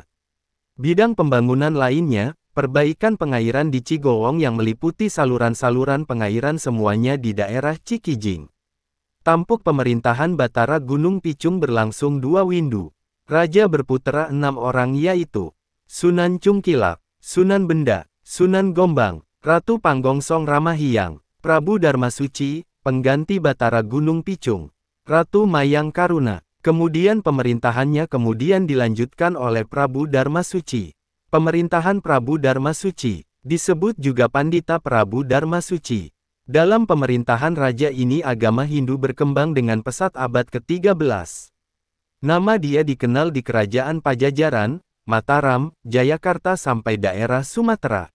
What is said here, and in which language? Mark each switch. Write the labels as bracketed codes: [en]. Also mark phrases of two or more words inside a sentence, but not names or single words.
[id] Bidang pembangunan lainnya, perbaikan pengairan di Cigowong yang meliputi saluran-saluran pengairan semuanya di daerah Cikijing. Tampuk pemerintahan Batara Gunung Picung berlangsung 2 windu. Raja berputra 6 orang yaitu Sunan Cungkilap, Sunan Benda, Sunan Gombang, Ratu Panggongsong Ramahyang, Prabu Darmasuci, pengganti Batara Gunung Picung, Ratu Mayang Karuna. Kemudian pemerintahannya kemudian dilanjutkan oleh Prabu Darmasuci. Pemerintahan Prabu Darmasuci disebut juga Pandita Prabu Darmasuci. Dalam pemerintahan raja ini agama Hindu berkembang dengan pesat abad ke-13. Nama dia dikenal di kerajaan Pajajaran, Mataram, Jayakarta sampai daerah Sumatera.